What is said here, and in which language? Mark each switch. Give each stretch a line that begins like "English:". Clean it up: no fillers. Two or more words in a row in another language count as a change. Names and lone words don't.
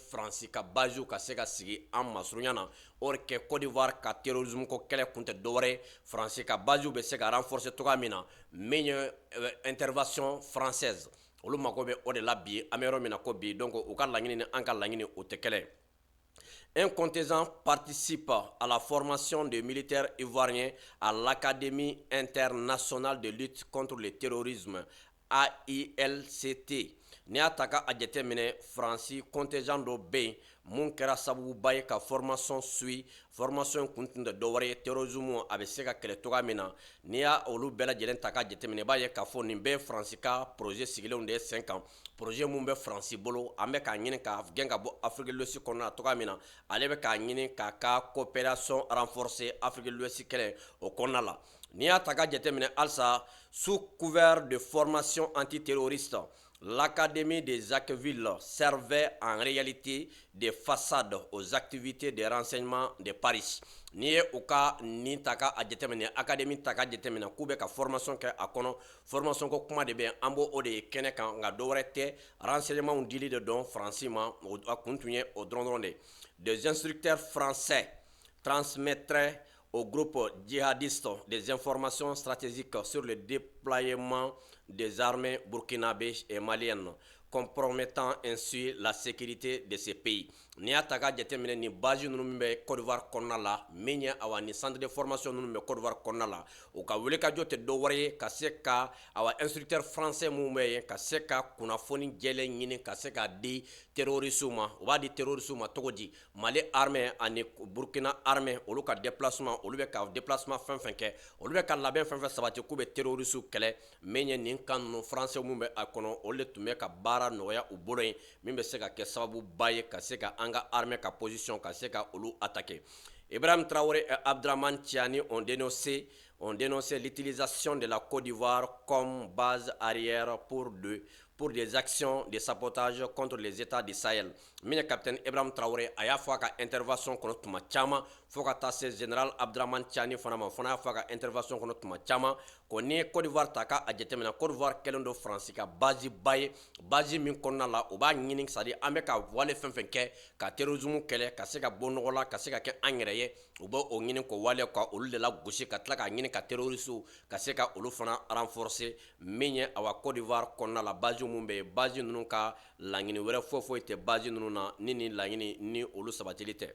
Bambara: faransi ka basew ka se ka sigi an masurunya na o de kɛ Côte d'Ivoire ka terrorisme ko kɛlɛ kun tɛ dɔwɛrɛ ye faransi ka basew bɛ se ka renforcer togoya min na min ye
French: intervention française
Bambara: olu mago bɛ o de la bi an bɛ yɔrɔ min na ko bi donc u ka laɲini ni an ka laɲini o tɛ kɛlɛ
French: Un contingent participe à la formation des militaires ivoiriens à l'Académie internationale de lutte contre le terrorisme, AILCT.
Bambara: N'i y'a ta k'a jateminɛ faransi contingent dɔ bɛ yen mun kɛra sababuba ye ka
French: formation suit
Bambara: formation kun tun tɛ dɔwɛrɛ ye terrorisme a bɛ se ka kɛlɛ cogoya min na n'i y'a olu bɛɛ lajɛlen ta k'a jateminɛ i b'a ye k'a fɔ nin bɛɛ ye faransi ka projet sigilenw de ye sen kan projet mun bɛ faransi bolo an bɛ k'a ɲini k'a gɛn ka bɔ Afrique de l'Ouest kɔnɔna na cogoya min na ale bɛ k'a ɲini k'a ka
French: coopération renforcer
Bambara: Afrique de l'Ouest kɛlɛ o kɔnɔna la n'i y'a ta k'a jateminɛ halisa
French: sous couvert de formation antiterroriste L'Académie des Acqueville servait en réalité de façade aux activités de renseignement de Paris.
Bambara: N'i ye u ka nin ta ka a jateminɛ académie ta ka jateminɛ k'u bɛ ka formation kɛ a kɔnɔ formation ko kuma de bɛ an b'o o de ye kɛnɛ kan nka dɔwɛrɛ tɛ renseignement dili de dɔn faransi ma a kun tun ye o dɔrɔn de
French: des instructeurs français transmettraient au groupe djihadiste des informations stratégiques sur le déploiement des armées burkinabées et maliennes, compromettant ainsi la sécurité de ces pays.
Bambara: N'i y'a ta k'a jateminɛ nin base ninnu min bɛ Côte d'Ivoire kɔnɔna la min ye awa nin
French: centre de formation
Bambara: ninnu bɛ Côte d'Ivoire kɔnɔna la u ka wulikajɔ tɛ dɔ wɛrɛ ye ka se ka awa
French: instructeur français
Bambara: minnu bɛ yen ka se ka kunnafoni jɛlen ɲini ka se k'a di terroristes ma u b'a di terroristes ma cogo di Mali armée ani Burkina armée olu ka déplacement olu bɛ ka déplacement fɛn fɛn kɛ olu bɛ ka labɛn fɛn fɛn sabati k'u bɛ terroristes kɛlɛ min ye nin kan ninnu français minnu bɛ a kɔnɔ olu de tun bɛ ka baara nɔgɔya u bolo yen min bɛ se ka kɛ sababuba ye ka se ka an ka armée ka position ka se ka olu attaquer.
French: Ibrahim Traoré et Abdraman Tiani ont dénoncé l'utilisation de la Côte d'Ivoire comme base arrière pour des actions de sabotage contre les États du Sahel.
Bambara: Min capitaine Ibrahim Traoré a y'a fɔ a ka intervention kɔnɔ tuma caman fo ka taa se général Abdraman Tiani fana ma fana y'a fɔ a ka intervention kɔnɔ tuma caman ko n'i ye Côte d'Ivoire ta k'a jateminɛ Côte d'Ivoire kɛlen don Faransi ka base ba ye base min kɔnɔna la u b'a ɲini
French: c'est à dire
Bambara: an bɛ ka wale fɛn fɛn kɛ ka terrorisme kɛlɛ ka se ka bɔ nɔgɔ la ka se ka kɛ an yɛrɛ ye u bɛ o ɲini k'o wale ka olu de la gosi ka tila k'a ɲini ka terroristes ka se ka olu fana renforcer min ye awa Côte d'Ivoire kɔnɔna la base mun bɛ yen base ninnu ka laɲini wɛrɛ foyi tɛ base ninnu na ni nin laɲini ni olu sabatili tɛ.